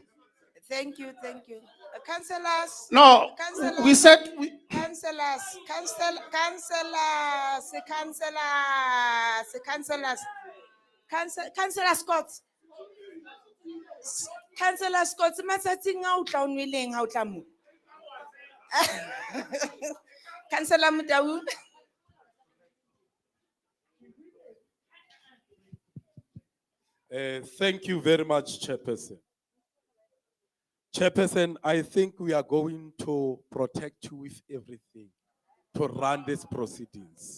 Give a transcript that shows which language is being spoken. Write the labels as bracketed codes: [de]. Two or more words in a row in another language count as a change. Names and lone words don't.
[en] Thank you, thank you. Councillors. No, Councillors. we said Councillors, Councillor Scott. Councillor Scott, [st] matsatsing a o tla o nweleng ha o tla mo. [en] Councillor Mutau. Thank you very much, Chairperson. Chairperson, I think we are going to protect you with everything to run these proceedings.